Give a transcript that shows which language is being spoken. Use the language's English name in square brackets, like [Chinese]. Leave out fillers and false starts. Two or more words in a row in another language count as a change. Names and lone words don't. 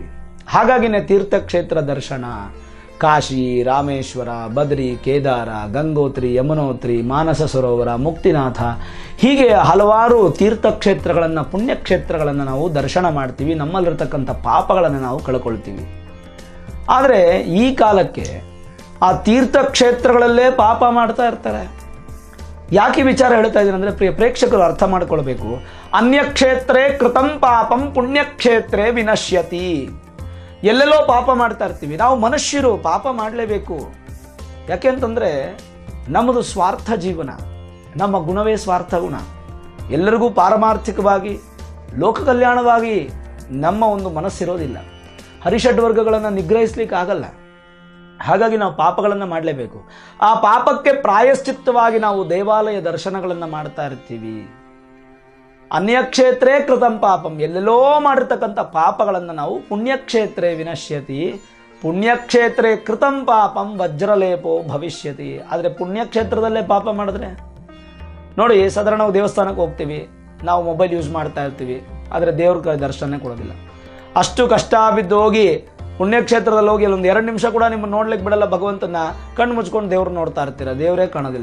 [Kannada] ಹಾಗಾಗಿನೇ ತೀರ್ಥಕ್ಷೇತ್ರ ದರ್ಶನ, ಕಾಶಿ, ರಾಮೇಶ್ವರ, ಬದ್ರಿ, ಕೇದಾರ, ಗಂಗೋತ್ರಿ, ಯಮುನೋತ್ರಿ, ಮಾನಸ ಸರೋವರ, ಮುಕ್ತಿನಾಥ, ಹೀಗೆ ಹಲವಾರು ತೀರ್ಥಕ್ಷೇತ್ರಗಳನ್ನು, ಪುಣ್ಯಕ್ಷೇತ್ರಗಳನ್ನು ನಾವು ದರ್ಶನ ಮಾಡ್ತೀವಿ. ನಮ್ಮಲ್ಲಿರ್ತಕ್ಕಂಥ ಪಾಪಗಳನ್ನು ನಾವು ಕಳ್ಕೊಳ್ತೀವಿ. ಆದರೆ ಈ ಕಾಲಕ್ಕೆ ಆ ತೀರ್ಥಕ್ಷೇತ್ರಗಳಲ್ಲೇ ಪಾಪ ಮಾಡ್ತಾ ಇರ್ತಾರೆ. ಯಾಕೆ ವಿಚಾರ ಹೇಳ್ತಾ ಇದ್ದೀನಿ ಅಂದರೆ, ಪ್ರಿಯ ಪ್ರೇಕ್ಷಕರು ಅರ್ಥ ಮಾಡ್ಕೊಳ್ಬೇಕು. [Sanskrit] ಅನ್ಯಕ್ಷೇತ್ರೇ ಕೃತಂ ಪಾಪಂ ಪುಣ್ಯಕ್ಷೇತ್ರೇ ವಿನಶ್ಯತಿ. [Kannada] ಎಲ್ಲೆಲ್ಲೋ ಪಾಪ ಮಾಡ್ತಾ ಇರ್ತೀವಿ. ನಾವು ಮನುಷ್ಯರು ಪಾಪ ಮಾಡಲೇಬೇಕು. ಯಾಕೆ ಅಂತಂದರೆ ನಮ್ಮದು ಸ್ವಾರ್ಥ ಜೀವನ, ನಮ್ಮ ಗುಣವೇ ಸ್ವಾರ್ಥ ಗುಣ. ಎಲ್ಲರಿಗೂ ಪಾರಮಾರ್ಥಿಕವಾಗಿ ಲೋಕ ಕಲ್ಯಾಣವಾಗಿ ನಮ್ಮ ಒಂದು ಮನಸ್ಸಿರೋದಿಲ್ಲ. ಹರಿಷಡ್ ವರ್ಗಗಳನ್ನು ನಿಗ್ರಹಿಸ್ಲಿಕ್ಕೆ ಆಗಲ್ಲ. ಹಾಗಾಗಿ ನಾವು ಪಾಪಗಳನ್ನು ಮಾಡಲೇಬೇಕು. ಆ ಪಾಪಕ್ಕೆ ಪ್ರಾಯಶ್ಚಿತ್ತವಾಗಿ ನಾವು ದೇವಾಲಯ ದರ್ಶನಗಳನ್ನು ಮಾಡ್ತಾ ಇರ್ತೀವಿ. [Sanskrit] ಅನ್ಯಕ್ಷೇತ್ರೇ ಕೃತಂ ಪಾಪಂ, [Kannada] ಎಲ್ಲೆಲ್ಲೋ ಮಾಡಿರ್ತಕ್ಕಂಥ ಪಾಪಗಳನ್ನು ನಾವು [Sanskrit] ಪುಣ್ಯಕ್ಷೇತ್ರೇ ವಿನಶ್ಯತಿ, ಪುಣ್ಯಕ್ಷೇತ್ರೇ ಕೃತಂ ಪಾಪಂ ವಜ್ರಲೇಪೋ ಭವಿಷ್ಯತಿ. [Kannada] ಆದರೆ ಪುಣ್ಯಕ್ಷೇತ್ರದಲ್ಲೇ ಪಾಪ ಮಾಡಿದ್ರೆ ನೋಡಿ, ಸಾಧಾರಣ ನಾವು ದೇವಸ್ಥಾನಕ್ಕೆ ಹೋಗ್ತೀವಿ, ನಾವು [English] mobile use [Kannada] ಮಾಡ್ತಾ ಇರ್ತೀವಿ, ಆದರೆ ದೇವ್ರ ದರ್ಶನ ಕೊಡೋದಿಲ್ಲ. ಅಷ್ಟು ಕಷ್ಟ ಬಿದ್ದು ಹೋಗಿ ಪುಣ್ಯಕ್ಷೇತ್ರದಲ್ಲಿ ಹೋಗಿ ಅಲ್ಲೊಂದು 2 ನಿಮಿಷ ಕೂಡ ನಿಮ್ಮನ್ನು ನೋಡ್ಲಿಕ್ಕೆ ಬಿಡಲ್ಲ. ಭಗವಂತನ ಕಣ್ಣು ಮುಚ್ಕೊಂಡು ದೇವ್ರು ನೋಡ್ತಾ ಇರ್ತೀರ, ದೇವರೇ ಕಾಣೋದಿಲ್ಲ.